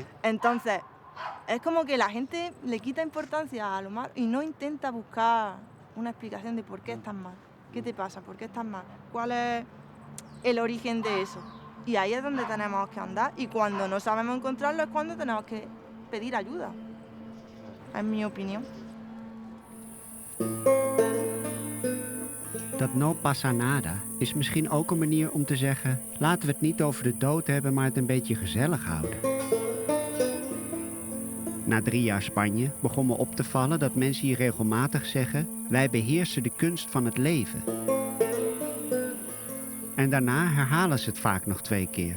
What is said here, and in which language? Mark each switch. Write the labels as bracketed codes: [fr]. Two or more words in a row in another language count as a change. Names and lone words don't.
[es] Entonces, es como que la gente le quita importancia a lo mal y no intenta buscar una explicación de por qué estás mal, qué te pasa, por qué estás mal, cuál es el origen de eso. Y ahí es donde tenemos que andar y cuando no sabemos encontrarlo es cuando tenemos que pedir ayuda. Es mi opinión. [nl] Dat [es] no pasa nada [nl] is misschien ook een manier om te zeggen, laten we het niet over de dood hebben, maar het een beetje gezellig houden. Na 3 jaar Spanje begon me op te vallen dat mensen hier regelmatig zeggen, wij beheersen de kunst van het leven. En daarna herhalen ze het vaak nog 2 keer.